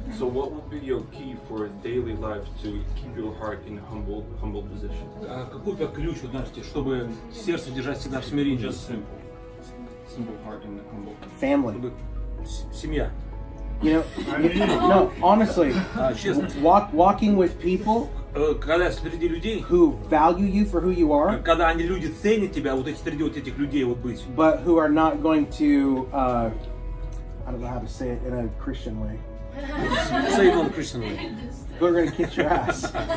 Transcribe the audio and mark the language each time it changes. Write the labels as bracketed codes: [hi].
[en] So what would be your key for daily life to keep your heart in humble position? [ru] Какой у тебя ключ, знаете, чтобы сердце держать всегда в смирении? [en] Just simple heart and humble. Family. [ru] Семья. [en] You know, no, honestly, walking with people [ru] когда среди людей, [en] who value you for who you are, [ru] когда они люди ценят тебя, вот эти среди вот этих людей вот быть, [en] but who are not going to, I don't know how to say it in a Christian way. Say it in a Christian way. Who are going to kick your ass.